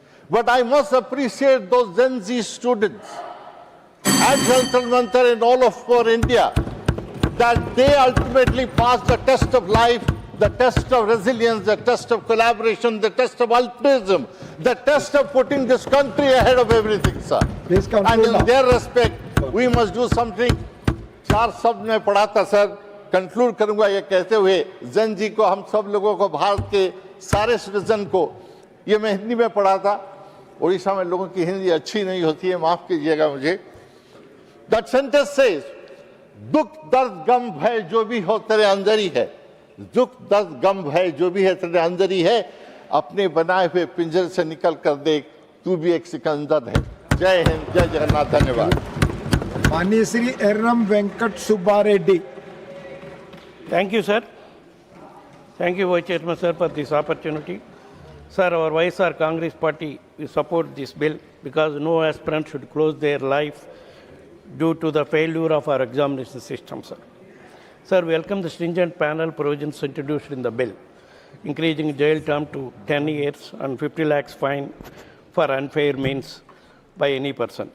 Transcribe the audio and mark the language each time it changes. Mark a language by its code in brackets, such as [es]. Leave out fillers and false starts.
[en] But I must appreciate those Gen Z students at Jantar Mantar and all of India, that they ultimately passed the test of life the test of resilience, the test of collaboration, the test of altruism, the test of putting this country ahead of everything, sir. Please And conclude in now. their respect, we must do something. [hi] चार शब्द में पढ़ा था sir, conclude करूंगा ये कहते हुए, जन जी को, हम सब लोगों को, भारत के सारे सिटीजन को, ये मैं हिंदी में पढ़ा था, उड़ीसा में लोगों की हिंदी अच्छी नहीं होती है, माफ कीजिएगा मुझे. [en] That sentence says, [hi] दुख दर्द गम भय जो भी हो तेरे अंदर ही है, दुख दर्द गम भय जो भी है तेरे अंदर ही है, अपने बनाए हुए पिंजरे से निकल कर देख, तू भी एक सिकंदर है. जय हिंद, जय जगन्नाथ, धन्यवाद. माननीय Shri एर्रम Venkat Subba Reddy. [en] Thank you, sir. Thank you, Vice Chairman, sir, for this opportunity. Sir, our YSR Congress Party will support this bill because no aspirant should close their life due to the failure of our examination system, sir. Sir, welcome the stringent panel provisions introduced in the bill, increasing jail term to 10 years and 50 lakhs fine for unfair means by any person.